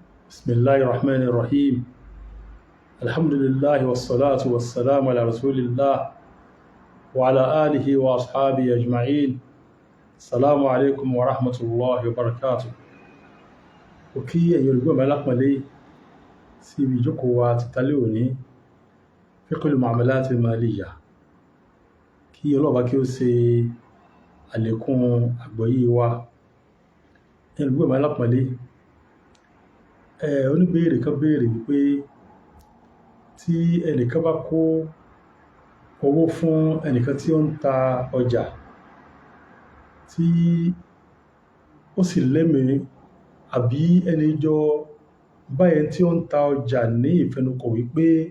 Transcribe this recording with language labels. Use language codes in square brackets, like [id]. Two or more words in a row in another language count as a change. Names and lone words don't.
[ar] بسم الله الرحمن الرحيم. الحمد لله والصلاة والسلام على رسول الله وعلى آله وأصحابه أجمعين. السلام عليكم ورحمة الله وبركاته. [yo] Òkí ẹ̀yin olùgbọ́ mi alápọ̀nlé sí ibi ìjókòó wa ti tálẹ́ òní Fiqhul Mu'amalat al-Maliyya. Kí Ọlọ́run bá kí ó ṣe àlékún àgbọ́yé wa. Ẹ̀yin olùgbọ́ mi alápọ̀nlé, oníbéèrè kan béèrè wípé tí ẹnìkan bá kó owó fún ẹnìkan tí ó ń ta ọjà tí ó sì lẹ́mìí àbí ẹni jọ báyẹn tí ó ń ta ọjà ní ìfẹnukò wípé